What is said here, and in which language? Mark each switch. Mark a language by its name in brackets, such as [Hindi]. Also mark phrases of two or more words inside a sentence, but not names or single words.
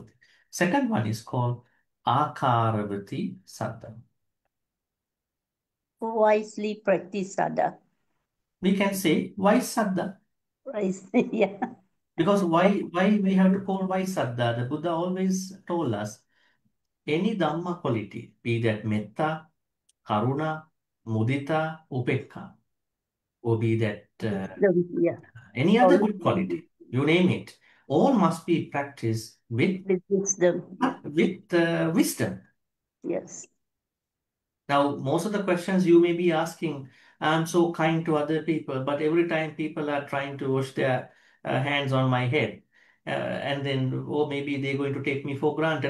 [English] Second one is called [Pali] akaravati saddha. [English] Wisely practice saddha. We can say wise saddha. Wisely, yeah. Because why we have to call wise saddha? The Buddha always told us any dhamma quality, be that [Pali] metta, karuna, mudita, upekka, [English] or be that Yeah. any other good quality, you name it, all must be practiced with With wisdom. wisdom. Yes. Now, most of the questions you may be asking, I'm so kind to other people, but every time people are trying to wash their hands on my head, and then, or maybe they're going to take me for granted.